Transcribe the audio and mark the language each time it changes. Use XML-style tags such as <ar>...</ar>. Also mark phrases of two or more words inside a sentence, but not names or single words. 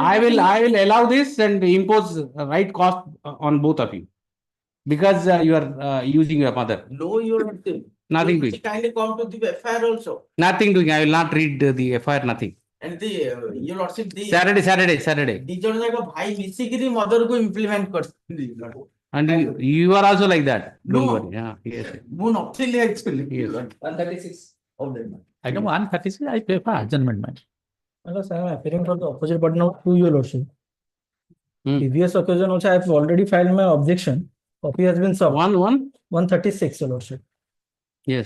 <en>I will allow this and impose right cost on both of you because you are using your mother. No, your lordship. Nothing You doing. kindly come to the FIR also. Nothing doing. I will not read the FIR. Nothing. And the your lordship the Saturday.</en> <or>ଦି ଜଣ ଯାକ ଭାଇ ମିଶିକିରି mother କୁ implement କରିଛନ୍ତି.</or> <en>And you are also like that. Don't No. worry. Yeah. Yes.</en> <or>ମୁଁ ନଥିଲି actually.</or> <en>Yes. 136 of that. Item 136, I pay for adjournment. Unless I am appearing for the opposite partner to your lordship. Previous occasion also I have already filed my objection. Copy has been served. 136, your lordship. Yes.</en>